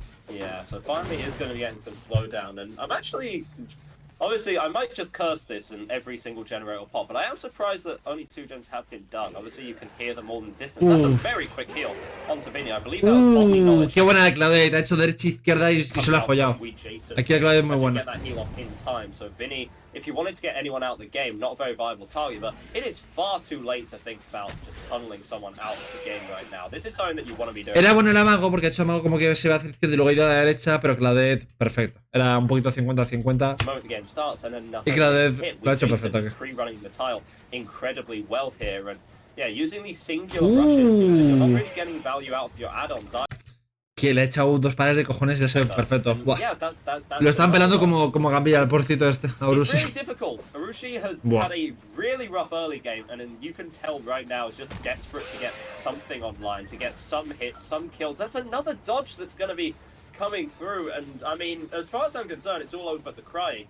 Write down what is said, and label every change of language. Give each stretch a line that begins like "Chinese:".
English: Yeah, so finally is going to be getting some slowdown, and I'm actually... Obviously, I might just curse this in every single generator pop, but I am surprised that only 2 gens have been done. Obviously, you can hear them all in the distance. That's a very quick heal onto Vinny. I believe that was Botany knowledge.
Spanish: Qué buena de Claudette. Ha hecho derecha, izquierda y se lo ha follado. Aquí la Claudette es muy buena.
English: Get that heal off in time. So Vinny, if you wanted to get anyone out of the game, not a very viable target, but it is far too late to think about just tunneling someone out of the game right now. This is something that you want to be doing.
Spanish: Era bueno el amago porque ha hecho amago como que se va a hacer izquierda y luego ha ido a la derecha, pero Claudette, perfecto. Era un poquito 50-50. Y Claudette lo ha hecho perfecto aquí.
English: Pre-running the tile incredibly well here, and yeah, using these singular rushes, you're not really getting value out of your add-ons.
Spanish: Que le ha echado 2 pares de cojones y eso es perfecto. Lo están pelando como gambilla al porcito este, a Arushi.
English: Arushi had a really rough early game, and you can tell right now is just desperate to get something online, to get some hits, some kills. That's another dodge that's going to be coming through, and I mean, as far as I'm concerned, it's all over but the crying.